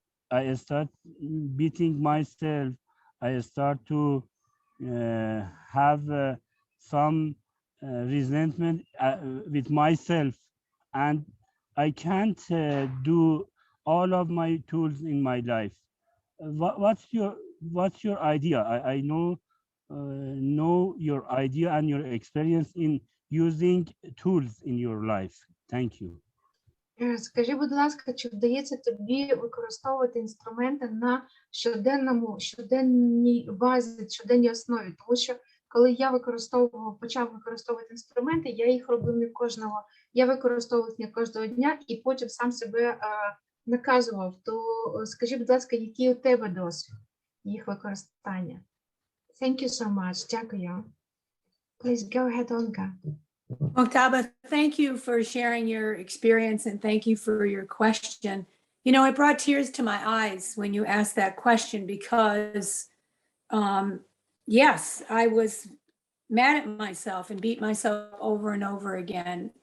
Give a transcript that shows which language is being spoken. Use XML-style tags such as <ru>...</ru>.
<en>I start beating myself. I start to have some resentment with myself, and I can't do all of my tools in my life. What's your idea? I know your idea and your experience in using tools in your life. Thank you.</en> <uk>Скажи, будь ласка, чи вдається тобі використовувати інструменти на щоденній базі, щоденній основі? Тому що коли я почав використовувати інструменти, я їх робив не кожного, я використовував не кожного дня і потім сам себе наказував. То скажи, будь ласка, який у тебе досвід їх використання?</uk> <en>Thank you so much.</en> <uk>Дякую.</uk> <en>Please go ahead, Olga. Oktaba, thank you for sharing your experience and thank you for your question. You know, it brought tears to my eyes when you asked that question because, yes, I was mad at myself and beat myself over and over again.</en>